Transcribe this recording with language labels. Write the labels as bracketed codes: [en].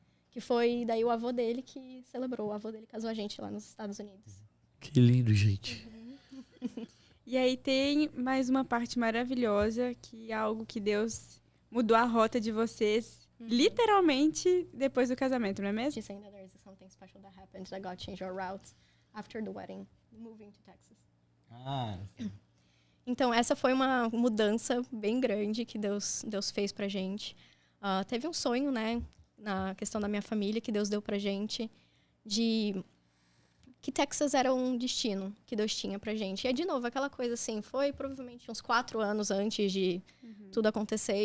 [pt] Que foi daí o avô dele que celebrou. O avô dele casou a gente lá nos Estados Unidos. Que lindo, gente. E aí tem mais uma parte maravilhosa, que é algo que Deus mudou a rota de vocês, literalmente, depois do casamento, não é mesmo? [en] She's saying that there is something special that happened that God changed our route after the wedding, moving to Texas. [pt] Ah, Então, essa foi uma mudança bem grande que Deus fez pra gente. Teve um sonho, né, na questão da minha família, que Deus deu pra gente, de que Texas era um destino que Deus tinha pra gente. E é, de novo, aquela coisa assim, foi provavelmente uns 4 anos antes de tudo acontecer.